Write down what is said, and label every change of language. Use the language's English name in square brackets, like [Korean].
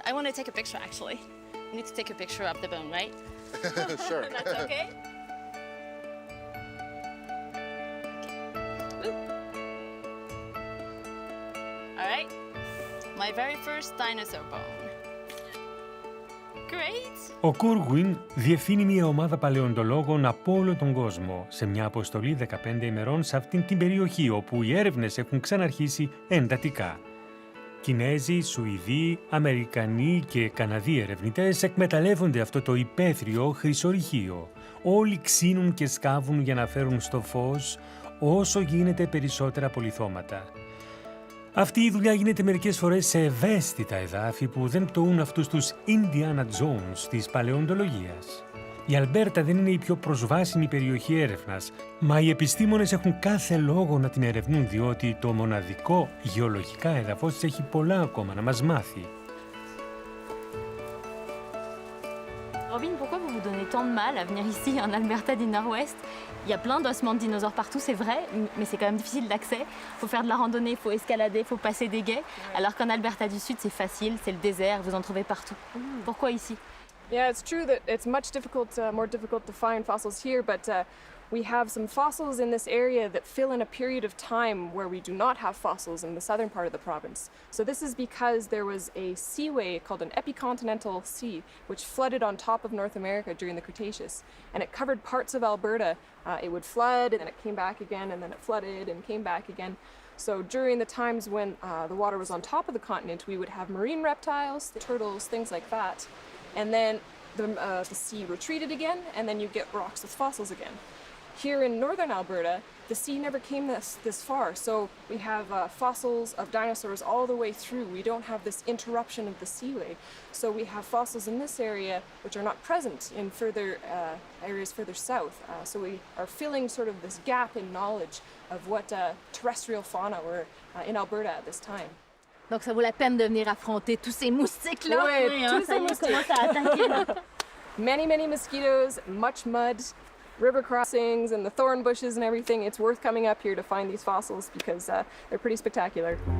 [English] I want to take a picture actually. We need to take a picture of the bone, right? Sure. That's okay? All right. My very first dinosaur bone. Great. [Greek] Ο Κούργουιν διευθύνει μια ομάδα παλαιοντολόγων από όλο τον κόσμο σε μια αποστολή 15 ημερών σε αυτήν την περιοχή όπου οι έρευνες έχουν ξαναρχίσει εντατικά. Κινέζοι, Σουηδοί, Αμερικανοί και Καναδοί ερευνητές εκμεταλλεύονται αυτό το υπαίθριο χρυσορυχείο. Όλοι ξύνουν και σκάβουν για να φέρουν στο φως όσο γίνεται περισσότερα απολιθώματα. Αυτή η δουλειά γίνεται μερικές φορές σε ευαίσθητα εδάφη που δεν πτωούν αυτούς τους Indiana Jones της παλαιοντολογίας. Η Αλμπέρτα δεν είναι η πιο προσβάσιμη περιοχή έρευνας, μα οι επιστήμονες έχουν κάθε λόγο να την ερευνούν διότι το μοναδικό γεωλογικά έδαφος της έχει πολλά ακόμα να μας μάθει. [French] Robin, pourquoi vous vous donnez tant de mal à venir ici en Alberta du Nord-Ouest? Il y a plein d'ossements de dinosaures partout, c'est vrai, mais c'est quand même difficile d'accès. Il faut faire de la randonnée, il faut escalader, il faut passer des gués. Alors qu'en Alberta du Sud, c'est facile, c'est le désert, vous en trouvez partout. Pourquoi ici? [English] Yeah, it's true that it's much more difficult to find fossils here, but we have some fossils in this area that fill in a period of time where we do not have fossils in the southern part of the province. So this is because there was a seaway called an epicontinental sea, which flooded on top of North America during the Cretaceous, and it covered parts of Alberta. It would flood, and then it came back again, and then it flooded and came back again. So during the times when the water was on top of the continent, we would have marine reptiles, turtles, things like that. And then the sea retreated again, and then you get rocks with fossils again. Here in northern Alberta, the sea never came this far, so we have fossils of dinosaurs all the way through. We don't have this interruption of the seaway. So we have fossils in this area which are not present in further areas further south. So we are filling sort of this gap in knowledge of what terrestrial fauna were in Alberta at this time. [French] Donc ça vaut la peine de venir affronter tous ces moustiques-là. Ouais, tous ces moustiques. [English] Many mosquitoes, much mud, river crossings and the thorn bushes and everything. It's worth coming up here to find these fossils because they're pretty spectacular.